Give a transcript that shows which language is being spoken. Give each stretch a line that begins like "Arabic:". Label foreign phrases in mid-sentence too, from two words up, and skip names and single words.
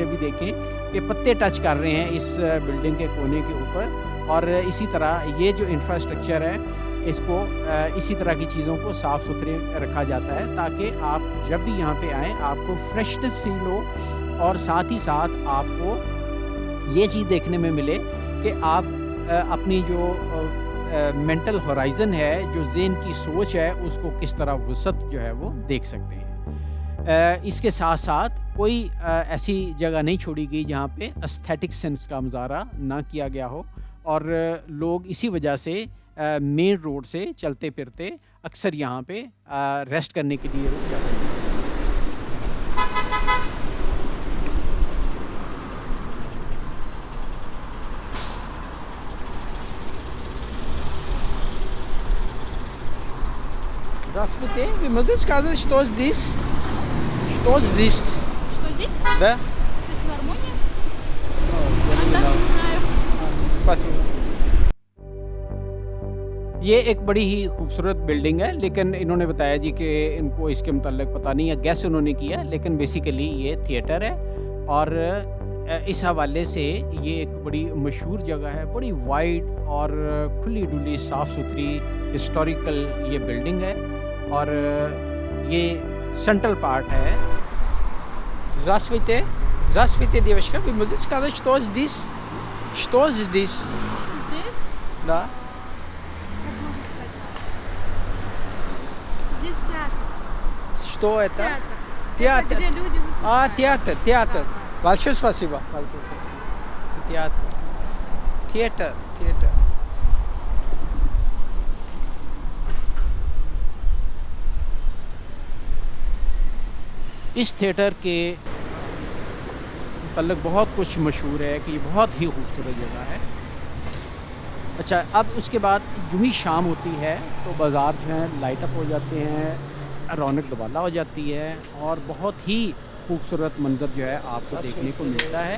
Hindi: अभी देखें कि पत्ते टच कर रहे हैं इस बिल्डिंग के कोने के ऊपर और इसी तरह ये जो इंफ्रास्ट्रक्चर है इसको इसी तरह की चीज़ों को साफ़ सुथरे रखा जाता है ताकि आप जब भी यहाँ पे आएँ आपको
English: freshness feel
Hindi: हो और साथ ही साथ आपको ये चीज़ देखने में मिले कि आप अपनी जो
English: mental horizon
Hindi: है, जो ज़हन की सोच है उसको किस तरह वसअत जो है वो देख सकते हैं। इसके साथ साथ कोई ऐसी जगह नहीं छोड़ी गई जहाँ पे
English: aesthetic sense
Hindi: का मुजाहरा ना किया गया हो और लोग इसी वजह से
English: main road
Hindi: से चलते फिरते अक्सर यहाँ पे रेस्ट करने के लिए रुक जाते हैं।
Russian: Здравствуйте. Вы можете сказать, что здесь? Что здесь? Что здесь? Да? Филармония? А так не знаю. Спасибо.
Hindi: ये एक बड़ी ही खूबसूरत बिल्डिंग है लेकिन इन्होंने बताया जी कि इनको इसके मुताल्लिक पता नहीं है, गैस उन्होंने किया लेकिन बेसिकली ये थिएटर है और इस हवाले से ये एक बड़ी मशहूर जगह है, बड़ी वाइड और खुली डुली साफ़ सुथरी हिस्टोरिकल ये बिल्डिंग है और ये
English: central part
Hindi: है।
Russian: Здравствуйте. Здравствуйте, девочка. Вы можете сказать, что здесь? Что здесь? Здесь? Да. Как можно сказать? Здесь театр. Что это? Театр. Театр. Это где люди выступают. Театр. Да. Большое спасибо. Большое спасибо. Театр. Театр.
Hindi: इस थिएटर के मतलब बहुत कुछ मशहूर है कि ये बहुत ही खूबसूरत जगह है। अच्छा, अब उसके बाद यूँ ही शाम होती है तो बाज़ार जो हैं
English: light up
Hindi: हो जाते हैं, रौनक दुबाला हो जाती है और बहुत ही खूबसूरत मंज़र जो है आपको देखने को मिलता है।